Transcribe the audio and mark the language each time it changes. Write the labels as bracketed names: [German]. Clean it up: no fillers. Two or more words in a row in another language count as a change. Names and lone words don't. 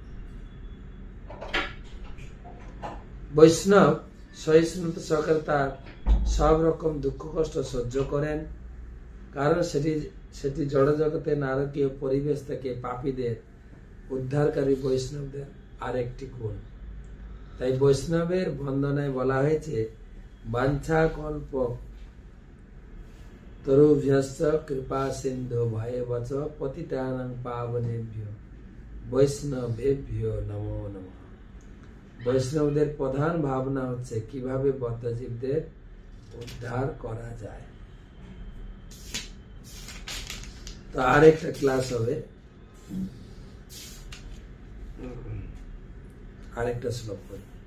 [Bangla] বৈষ্ণব সহিষ্ণুতা সহকারে তার সব রকম দুঃখ কষ্ট সহ্য করেন, কারণ সেটি জড় জগতে নারকীয় পরিবেশ থেকে পাপীদের উদ্ধারকারী বৈষ্ণবদের আরেকটি গুণ। তাই বৈষ্ণবের বন্দনায় বলা হয়েছে, [Sanskrit] বাঞ্ছা কল্প তরুভ্যশ্চ কৃপা সিন্ধু ভয়েবচ পতিতানাং পাবনেভ্যো বৈষ্ণবেভ্যো নমো নমঃ। [Bangla] বৈষ্ণবদের প্রধান ভাবনা হচ্ছে কিভাবে বদ্ধজীবদের উদ্ধার করা যায়। তো আরেকটা ক্লাস হবে, আরেকটা শ্লোক করি।